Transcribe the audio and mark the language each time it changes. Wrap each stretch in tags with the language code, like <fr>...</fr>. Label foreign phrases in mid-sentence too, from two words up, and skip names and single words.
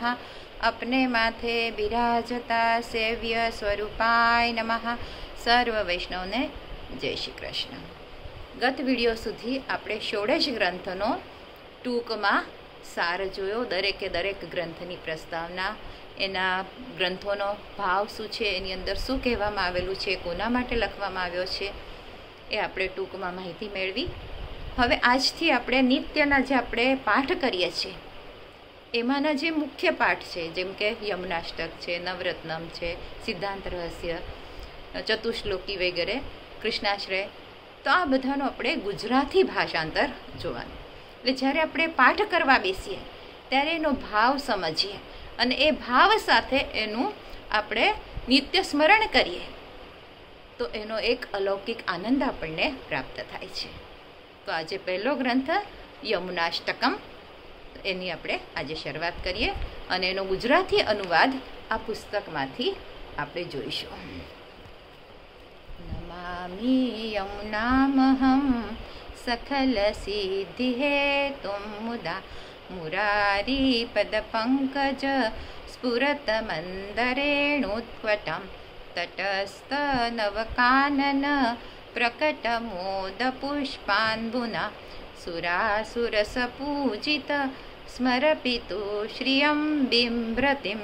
<sa>अपने माथे बिराजता सेव्य स्वरूपाय नमः।</sa> <gu>સર્વ વૈષ્ણવને જય શ્રી કૃષ્ણ। ગત વિડિયો સુધી આપણે 16 ગ્રંથોનો ટૂંકમાં સાર જોયો। દરેકે દરેક ગ્રંથની પ્રસ્તાવના, એના ગ્રંથોનો ભાવ શું છે, એની અંદર શું કહેવામાં આવેલું છે, કોના માટે લખવામાં આવ્યો છે, એ આપણે ટૂંકમાં માહિતી મેળવી। હવે આજથી આપણે નિત્યના જે આપણે પાઠ કરીએ છીએ એમાંના જે મુખ્ય પાઠ છે, જેમ કે યમુનાષ્ટક છે, નવરત્નમ છે, સિદ્ધાંત રહસ્ય, ચતુશ્લોકી વગેરે, કૃષ્ણાશ્રય, તો આ બધાનો આપણે ગુજરાતી ભાષાંતર જોવાનું। એટલે જ્યારે આપણે પાઠ કરવા બેસીએ ત્યારે એનો ભાવ સમજીએ અને એ ભાવ સાથે એનું આપણે નિત્ય સ્મરણ કરીએ તો એનો એક અલૌકિક આનંદ આપણને પ્રાપ્ત થાય છે। તો આજે પહેલો ગ્રંથ યમુનાષ્ટકમ, એની આપણે આજે શરૂઆત કરીએ અને એનો ગુજરાતી અનુવાદ આ પુસ્તકમાંથી આપણે જોઈશું।</gu> <sa>નમામિ યમુનામહં सकल सिद्धि है तुम मुदा मुरारी पद पंकज स्फुरत मंदरेणुत्वटं तटस्थ नवकानन प्रकट मोद पुष्पान्बुना सुरासुरस पूजित स्मरपितु श्रियं बिम्रतिम।</sa>